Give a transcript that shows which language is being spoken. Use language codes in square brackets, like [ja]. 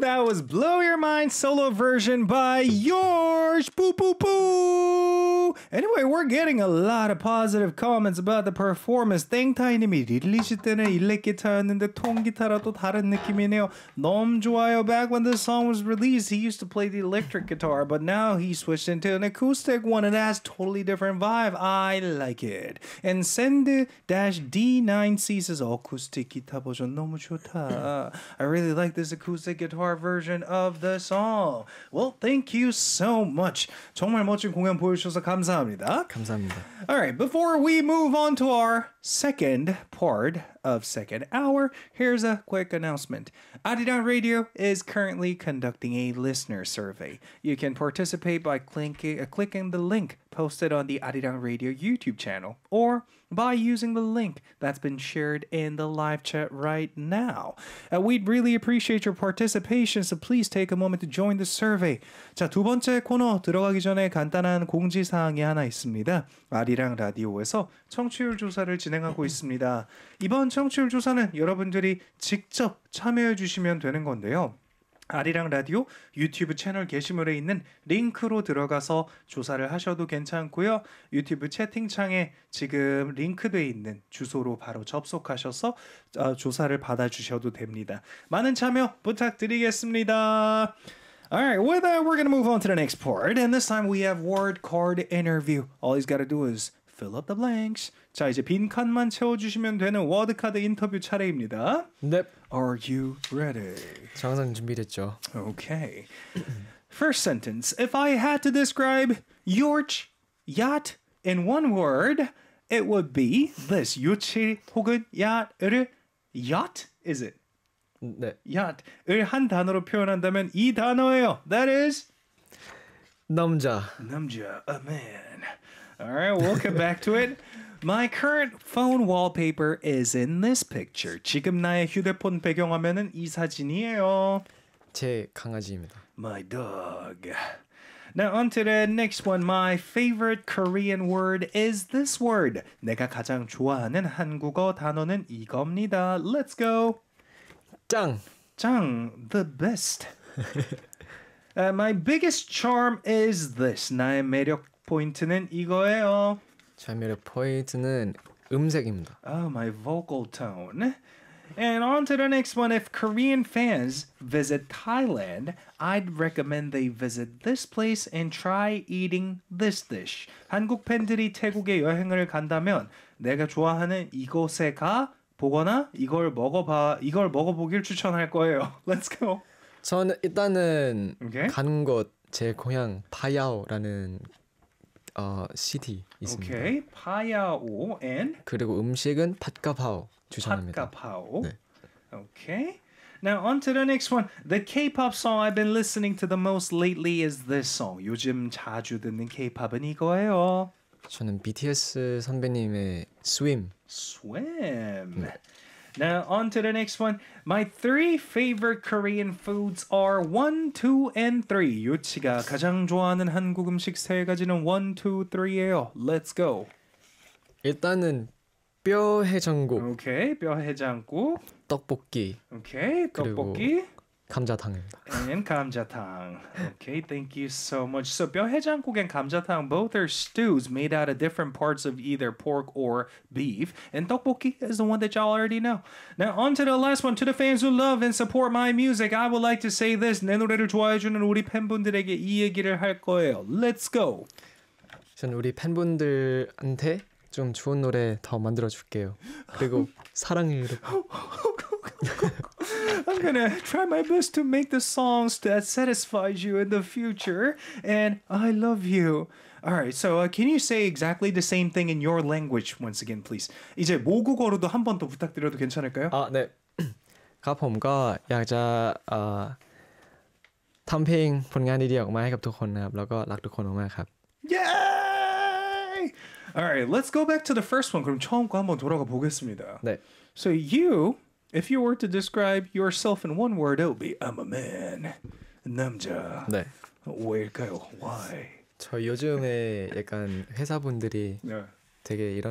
[en] That was Blow Your Mind solo version by Yorsh. Boo, boo, boo! Anyway, we're getting a lot of positive comments about the performance. [ko] 땡타이님이 릴리 시트는 일렉 기타였는데 통 기타라도 다른 느낌이네요. 너무 좋아요. [en] Back when this song was released, he used to play the electric guitar, but now he switched into an acoustic one. It has totally different vibe. I like it. And Send-D9C says, [ko] 어쿠스틱 기타 버전 너무 좋다. [en] I really like this acoustic guitar version of the song. Well, thank you so much. [ko] 정말 멋진 공연 보여주셔서 감사합니다. 감사합니다. [en] All right, before we move on to our second part of second hour, here's a quick announcement. Adidon Radio is currently conducting a listener survey. You can participate by clicking the link posted on the Adidon Radio YouTube channel or by using the link that's been shared in the live chat right now. We'd really appreciate your participation, so please take a moment to join the survey. [ko] 자, 두 번째 코너 들어가기 전에 간단한 공지 사항이 하나 있습니다. 아리랑 라디오에서 청취율 조사를 진행하고 있습니다. 이번 청취율 조사는 여러분들이 직접 참여해 주시면 되는 건데요. 아리랑 라디오 유튜브 채널 게시물에 있는 링크로 들어가서 조사를 하셔도 괜찮고요. 유튜브 채팅창에 지금 링크되어 있는 주소로 바로 접속하셔서 조사를 받아주셔도 됩니다. 많은 참여 부탁드리겠습니다. [en] All right, with that, we're going to move on to the next part. And this time we have word card interview. All he's got to do is fill up the blanks. [ko] 자, 이제 빈 칸만 채워주시면 되는 워드카드 인터뷰 차례입니다. 넵. [en] Are you ready? [ko] 저 항상 준비됐죠. [en] Okay. First sentence. If I had to describe your yacht in one word, it would be this. [ko] 요치 혹은 야를 yacht, [en] is it? [ko] 네. yacht을 한 단어로 표현한다면 이 단어예요. [en] That is? [ko] 남자. [en] 남자, a man. All right, welcome back to it. My current phone wallpaper is in this picture. [ko] 지금 나의 휴대폰 배경화면은 이 사진이에요. 제 강아지입니다. [en] My dog. Now on to the next one. My favorite Korean word is this word. [ko] 내가 가장 좋아하는 한국어 단어는 이겁니다. [en] Let's go. [ko] 짱. [en] 짱. The best. my biggest charm is this. [ko] 나의 매력 포인트는 이거예요. 자미의 포인트는 음색입니다. [en] Oh, my vocal tone. And on to the next one. If Korean fans visit Thailand, I'd recommend they visit this place and try eating this dish. [ko] 한국 팬들이 태국에 여행을 간다면 내가 좋아하는 이곳에 가 보거나 이걸 먹어봐 이걸 먹어보길 추천할 거예요. [en] Let's go. [ko] 저는 일단은 okay. 가는 곳 제 고향 파야오라는 시티 있습니다. 오케이. 파야오 and 그리고 음식은 팟가파오 추천합니다. [en] 팟가파오. 네. 오케이. Now on to the next one. The K-pop song I've been listening to the most lately is this song. [ko] 요즘 자주 듣는 K-pop은 이거예요. 저는 BTS 선배님의 Swim. [en] Swim. 네. Now on to the next one. My three favorite Korean foods are 1, 2, and 3. [ko] 요치가 가장 좋아하는 한국 음식 세 가지는 1, 2, 3예요. [en] Let's go. [ko] 일단은 뼈 해장국. Okay, 뼈 해장국. 떡볶이. Okay, 떡볶이. 감자탕입니다. [en] And 감자탕. Okay, thank you so much. So 뼈 해장국 and 감자탕, both are stews made out of different parts of either pork or beef. And 떡볶이 is the one that y'all already know. Now on to the last one. To the fans who love and support my music, I would like to say this. [ko] 내 노래를 좋아해주는 우리 팬분들에게 이 얘기를 할 거예요. [en] Let's go. [ko] 전 우리 팬분들한테 좀 좋은 노래 더 만들어줄게요. 그리고 사랑해요. [en] I'm gonna try my best to make the songs that satisfies you in the future, and I love you. All right, so can you say exactly the same thing in your language once again, please? [ko] 이제 모국어로도 한 번 더 부탁드려도 괜찮을까요? 아, 네. 가봄과 야자 탐핑 분간이력 마이갑도코나블러거 락도코노 마이갑. [en] Yay! All right, let's go back to the first one. [ko] 그럼 처음 거 한번 돌아가 보겠습니다. 네. [en] So you. If you were to describe yourself in one word, it would be I'm a man. [ko] 남자. 네. 왜일까요? Why? 저 요즘에 약간 회사분들이 되게 이런